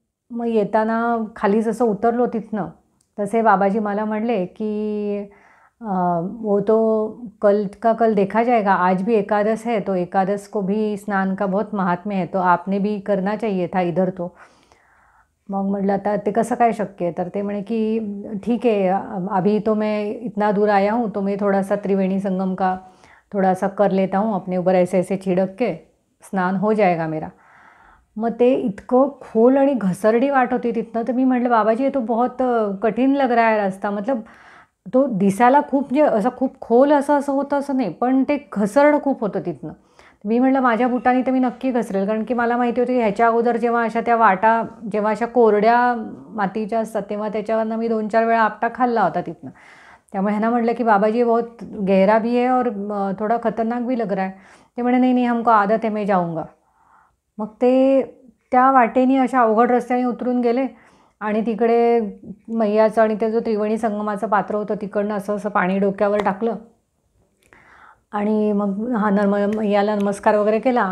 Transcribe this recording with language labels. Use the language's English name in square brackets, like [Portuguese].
[Marathi] मग येताना खाली जसं उतरलो तिथनं, तसे बाबाजी मला म्हणले की [Hindi] वो तो कल का कल देखा जाएगा, आज भी एकादश है, तो एकादश को भी स्नान का बहुत महात्म्य है, तो आपने भी करना चाहिए था इधर तो. [Marathi] मग म्हटलं आता ते कसं काय शक्य आहे. तर ते म्हणे की [Hindi] ठीक है, अभी तो मैं इतना दूर आया हूँ, तो मैं थोड़ा सा त्रिवेणी संगम का थोड़ा सा कर लेता हूँ अपने ऊपर, ऐसे ऐसे छिड़क के स्नान हो जाएगा मेरा. [Marathi] मग ते इतकं खोल आणि घसरडी वाट होती तिथनं. तर मी म्हटलं बाबाजी [Hindi] ये तो बहुत कठीण लग रहा है रास्ता. [Marathi] मतलब तो दिसायला खूप म्हणजे असं खूप खोल असं होतं असं नाही, पण ते घसरड खूप होतं तिथनं. मी म्हटलं माझ्या बुटांनी तर मी नक्की घसरेल, कारण की मला माहिती होती ह्याच्या अगोदर जेव्हा अशा त्या वाटा जेव्हा अशा कोरड्या मातीच्या असतात तेव्हा त्याच्यावरनं मी 2-4 वेळा आपटा खाल्ला होता तिथनं. त्यामुळे ह्यांना म्हटलं की [Hindi] बाबाजी बहुत गहरा भी है और थोड़ा खतरनाक भी लग रहा है. [Marathi] ते म्हणे [Hindi] नहीं नहीं हमको आदत है, मैं जाऊंगा. [Marathi] मग ते त्या वाटेने अशा अवघड रस्त्याने उतरून गेले आणि तिकडे मैयाचं आणि ते जो त्रिवेणी संगमाचं पात्र होतं तिकडनं असं असं पाणी डोक्यावर टाकलं आणि मग हा मैयाला नमस्कार वगैरे केला.